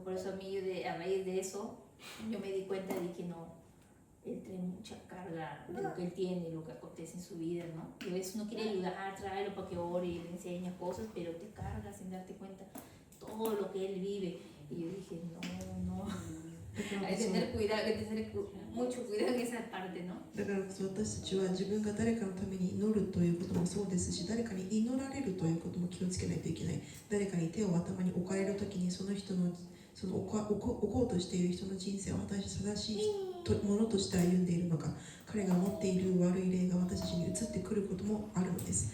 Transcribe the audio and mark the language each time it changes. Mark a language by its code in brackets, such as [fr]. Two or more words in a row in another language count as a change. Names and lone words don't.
[es] Por eso a mí a raíz de eso yo me di cuenta de que no, él trae mucha carga de lo que él tiene, lo que acontece en su vida, ¿no? Y a veces uno quiere ayudar, tráelo para que ore y le enseña cosas, pero te carga sin darte cuenta todo lo que él vive. Y yo dije, no, hay que tener cuidado, hay que tener mucho cuidado en esa parte, ¿no? [ja] だからこそ私たちは自分が誰かのために祈るということもそうですし、誰かに祈られるということも気をつけないといけない。誰かに手を頭に置かれるときにその人の置こうとしている人の人生を果たして正しいものとして歩んでいるのか、彼が持っている悪い霊が私たちに移ってくることもあるのです。